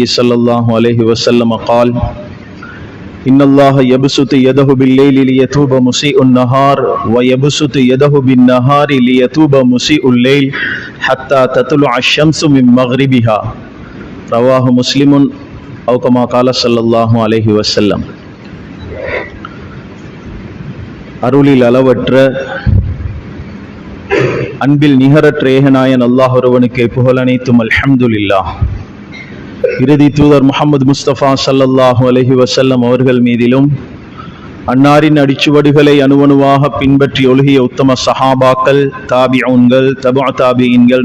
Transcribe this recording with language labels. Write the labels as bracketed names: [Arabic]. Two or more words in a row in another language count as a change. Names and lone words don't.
[Arabic] صلى الله عليه وسلم قال إن الله يبسط يده بالليل ليتوب مسيء النهار ويبسط يده بالنهار ليتوب مسيء الليل حتى تطلع الشمس من مغربها رواه مسلم أو كما قال صلى الله عليه وسلم [Tamil] அருளில் அளவற்ற அன்பில் நிகரற்ற ஏகநாயன் அல்லாஹ் ஒருவனுக்கே புகழ் அனைத்தும் அல்ஹம்துலில்லாஹ். இறுதி தூதர் முஹம்மது முஸ்தபா [Arabic] صلى الله عليه وسلم [Tamil] அவர்கள் மீதிலும் அன்னாரின் அடிச்சுவடுகளை அணுவணுவாக பின்பற்றி ஒழுகிய உத்தம சஹாபாக்கள், தாபிஊன்கள், தபுஅ தாபிஈன்கள்,